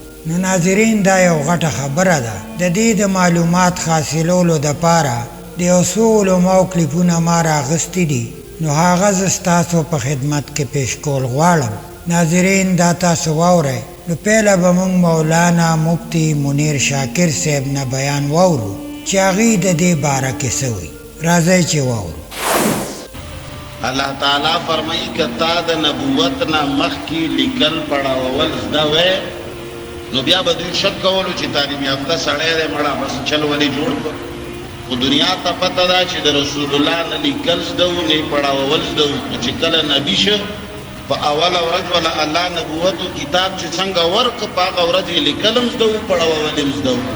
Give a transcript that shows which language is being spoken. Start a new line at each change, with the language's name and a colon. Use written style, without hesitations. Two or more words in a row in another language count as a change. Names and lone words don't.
Pashto: نو ناظرین دا یو غټه خبره ده. د دې د معلومات حاصلولو دپاره د یو څو علماو کلیپونه ما راغستي دي نو هغه زه ستاسو په خدمت کې پیش کول غواړم. ناظرین دا تاسو واورئ. نو پهله به موږ مولانا مفتی منیر شاکر صاحب نه بیان واورو چې هغوی د دې باره کې څه وایي. راځئ چې واورو. اللہ تعالیٰ فرمائی کہ تا د نبوت نه مخکې لیکل پړاوول زده وی نو بیا به دوی شک کولو چې تعلیم یافته سړی دی مړه بس چل ولې جوړ کړ. خو دنیا ته پته ده چې د رسول الله نه لیکل زده وو نه پړاوول زده وو. نو چې کله نبي شه په اوله ورځ ولا الله نبوت او کتاب چې څنګه ورکړ په هغه ورځ یې لیکل هم زده وو پړاوول هم زده وو.